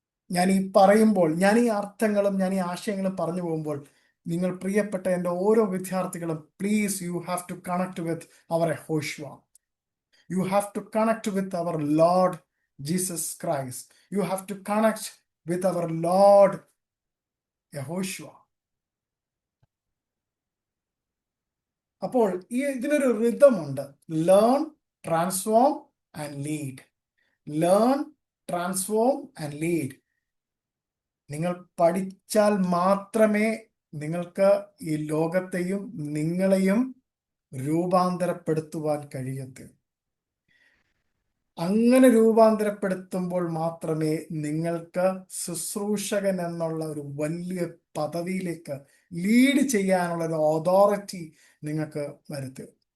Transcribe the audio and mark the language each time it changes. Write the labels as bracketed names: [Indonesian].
[Malayalam] ഞാൻ ഈ അർത്ഥങ്ങളും ഞാൻ ഈ ആശയങ്ങളും പറഞ്ഞു പോകുമ്പോൾ നിങ്ങൾ പ്രിയപ്പെട്ട എൻ്റെ ഓരോ വിദ്യാർത്ഥികളും, [English] Please, you have to connect with our Yehoshua. You have to connect with our Lord Jesus Christ. You have to connect with our Lord Yehoshua. [Malayalam] അപ്പോൾ ഇതിനൊരു rhythm ഉണ്ട്. [English] Learn, transform and lead. Learn, transform and lead. [Malayalam] നിങ്ങൾ പഠിച്ചാൽ മാത്രമേ നിങ്ങൾക്ക് ഈ ലോകത്തെയും നിങ്ങളെയും രൂപാന്തരപ്പെടുത്തുവാൻ കഴിയൂ. അങ്ങനെ രൂപാന്തരപ്പെടുത്തുമ്പോൾ മാത്രമേ നിങ്ങൾക്ക് ശുശ്രൂഷകൻ എന്നുള്ള ഒരു വലിയ പദവിയിലേക്ക് ലീഡ് ചെയ്യാനുള്ള ഒരു അതോറിറ്റി നിങ്ങൾക്ക് വരുത്തുക.